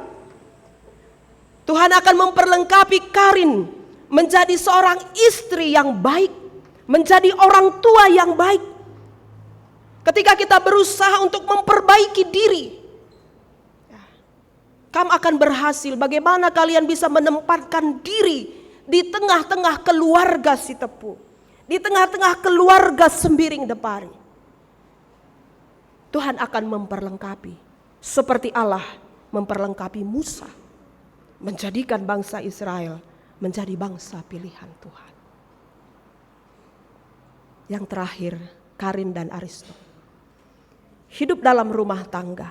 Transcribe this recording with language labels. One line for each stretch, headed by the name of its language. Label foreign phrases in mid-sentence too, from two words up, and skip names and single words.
Indonesian: Tuhan akan memperlengkapi Karin menjadi seorang istri yang baik, menjadi orang tua yang baik. Ketika kita berusaha untuk memperbaiki diri, kamu akan berhasil. Bagaimana kalian bisa menempatkan diri di tengah-tengah keluarga si tepu, di tengah-tengah keluarga sembiring depari. Tuhan akan memperlengkapi seperti Allah memperlengkapi Musa, menjadikan bangsa Israel menjadi bangsa pilihan Tuhan. Yang terakhir, Karin dan Aristo. Hidup dalam rumah tangga.